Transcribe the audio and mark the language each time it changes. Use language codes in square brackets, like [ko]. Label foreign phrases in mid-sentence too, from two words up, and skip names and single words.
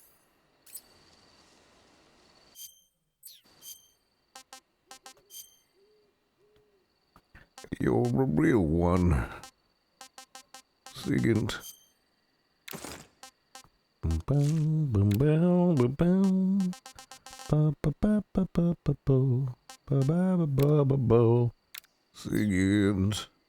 [en] You're a real one. Second. Boom, boom, boom, boom, boom. Ba ba ba ba ba ba bo. Ba ba ba ba ba bo. Second.